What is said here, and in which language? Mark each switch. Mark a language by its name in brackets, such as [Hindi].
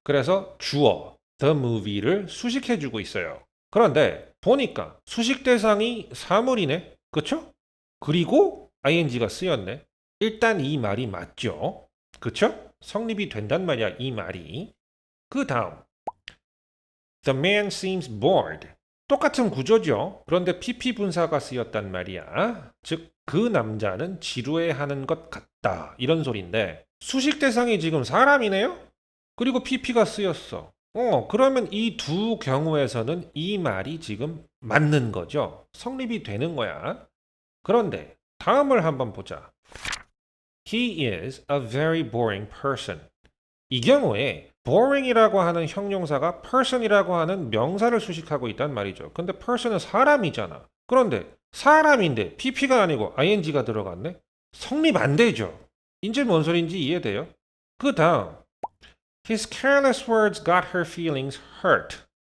[Korean] 그래서 주어 the movie를 수식해주고 있어요. 그런데 보니까 수식 대상이 사물이네. 그쵸? 그리고 ing가 쓰였네. 일단 이 말이 맞죠. 그쵸? 성립이 된단 말이야, 이 말이. 그 다음 [English] The man seems bored. [Korean] 똑같은 구조죠. 그런데 pp 분사가 쓰였단 말이야. 즉, 그 남자는 지루해하는 것 같다. 이런 소린데 수식 대상이 지금 사람이네요? 그리고 pp가 쓰였어. 그러면 이 두 경우에서는 이 말이 지금 맞는 거죠. 성립이 되는 거야. 그런데 다음을 한번 보자. [English] He is a very boring person. [Korean] 이 경우에 boring이라고 하는 형용사가 person이라고 하는 명사를 수식하고 있단 말이죠. 근데 person은 사람이잖아. 그런데 사람인데 pp가 아니고 ing가 들어갔네? 성립 안 되죠. 이제 뭔 소린지 이해돼요? 그 다음 [English] His careless words got her feelings hurt.